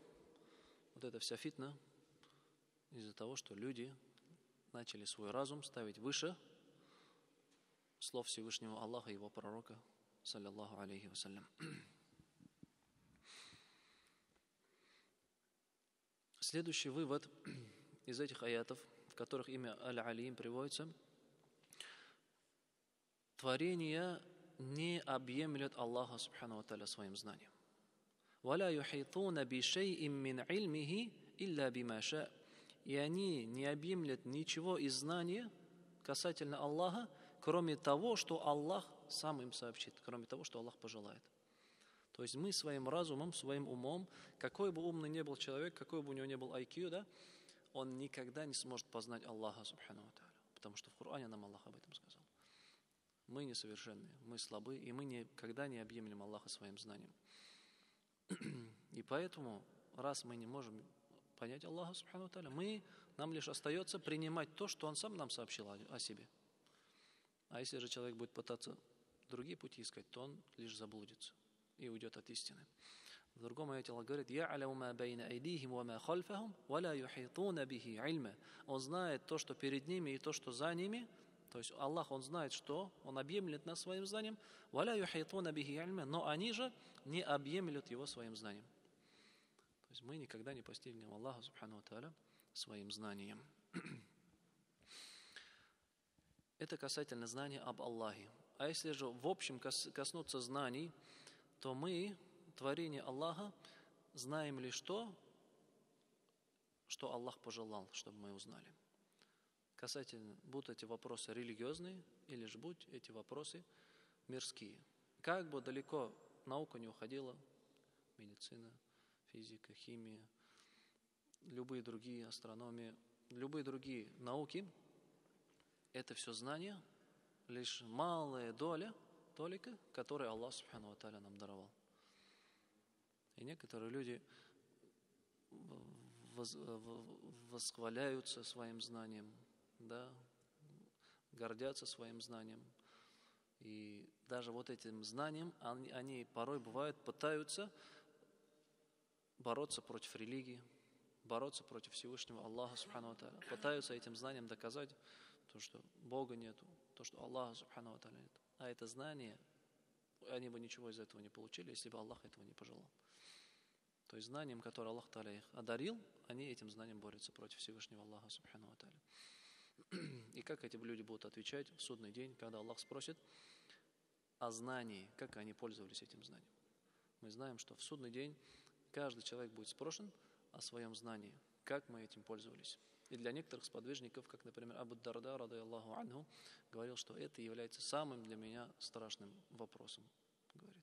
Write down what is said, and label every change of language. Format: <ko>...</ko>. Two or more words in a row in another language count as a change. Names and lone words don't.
<ru>Вот эта вся фитна, из-за того, что люди начали свой разум ставить выше слов Всевышнего Аллаха и его пророка,</ru> <ar>صلى الله عليه وسلم.</ar> <ru>Следующий вывод из этих аятов, в которых имя Аль-Алим приводится: творение не объемлет Аллаха</ru> <ar>سبحانه وتعالى</ar> <ru>своим знанием.</ru> <ar>وَلَا يُحِيطُونَ بِشَيْءٍ مِّنْ عِلْمِهِ إِلَّا بِمَا شَاءَ.</ar> <ru>И они не объемлят ничего из знания касательно Аллаха, кроме того, что Аллах сам им сообщит, кроме того, что Аллах пожелает. То есть мы своим разумом, своим умом, какой бы умный ни был человек, какой бы у него ни был IQ, да, он никогда не сможет познать Аллаха</ru> <ar>سبحانه وتعالى,</ar> <ru>потому что в Коране нам Аллах об этом сказал. Мы несовершенны, мы слабы, и мы никогда не объемлем Аллаха своим знанием. И поэтому, раз мы не можем понять Аллаха</ru> <ar>سبحانه وتعالى,</ar> <ru>нам лишь остается принимать то, что Он сам нам сообщил о себе. А если же человек будет пытаться другие пути искать, то он лишь заблудится и уйдет от истины. В другом аяте Аллах говорит:</ru> <ar>«يعلم ما بين أيديهم وما خلفهم ولا يحيطون به علما».</ar> <ru>Он знает то, что перед ними, и то, что за ними. То есть Аллах, Он знает, что Он объемлет нас своим знанием,</ru> <ar>ولا يحيطون به علما,</ar> <ru>но они же не объемлют его своим знанием. То есть мы никогда не постигнем Аллаха</ru> <ar>سبحانه وتعالى</ar> <ru>своим знанием. Это касательно знания об Аллахе. А если же в общем коснуться знаний, то мы, творение Аллаха, знаем лишь то, что Аллах пожелал, чтобы мы узнали. Касательно, будут эти вопросы религиозные, или же будут эти вопросы мирские. Как бы далеко наука не уходила, медицина, физика, химия, любые другие, астрономия, любые другие науки, это все знания, лишь малая толика, которую Аллах</ru> <ar>سبحانه وتعالى</ar> <ru>нам даровал. И некоторые люди восхваляются своим знанием, да, гордятся своим знанием. И даже вот этим знанием они порой бывают пытаются бороться против религии, бороться против Всевышнего Аллаха</ru> <ar>سبحانه وتعالى,</ar> <ru>пытаются этим знанием доказать то, что Бога нету, то, что Аллаха</ru> <ar>سبحانه وتعالى</ar> <ru>нет. А это знание, они бы ничего из этого не получили, если бы Аллах этого не пожелал. То есть знанием, которое Аллах тааля их одарил, они этим знанием борются против Всевышнего Аллаха</ru> <ar>سبحانه وتعالى.</ar> <ru>И как эти люди будут отвечать в судный день, когда Аллах спросит о знании, как они пользовались этим знанием? Мы знаем, что в судный день каждый человек будет спрошен о своем знании, как мы этим пользовались. И для некоторых сподвижников, как, например,</ru> <ar>Абу Дарда, رضي الله عنه,</ar> <ru>говорил, что это является самым для меня страшным вопросом. Говорит.</ru>